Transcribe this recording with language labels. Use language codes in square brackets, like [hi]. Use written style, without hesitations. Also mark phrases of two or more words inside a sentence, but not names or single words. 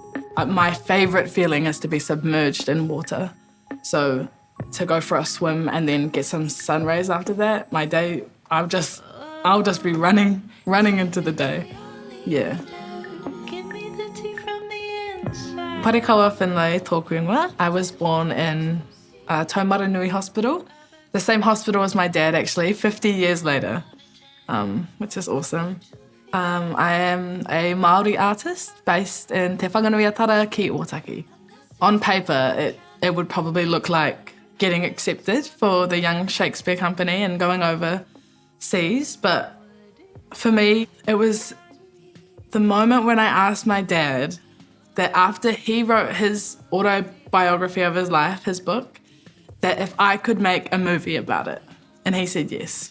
[en] My favourite feeling is to be submerged in water. So to go for a swim and then get some sun rays after that, my day, I'll just be running into the day. Yeah. [mi] Parekawa Finlay, tōku ingoa. [en] I was born in Taumaranui Hospital, the same hospital as my dad actually, 50 years later, which is awesome. I am a Māori artist based in Te Whanganuiatara ki Otaki. On paper, it would probably look like getting accepted for the Young Shakespeare Company and going overseas, but for me, it was the moment when I asked my dad that after he wrote his autobiography of his life, his book, that if I could make a movie about it, and he said yes.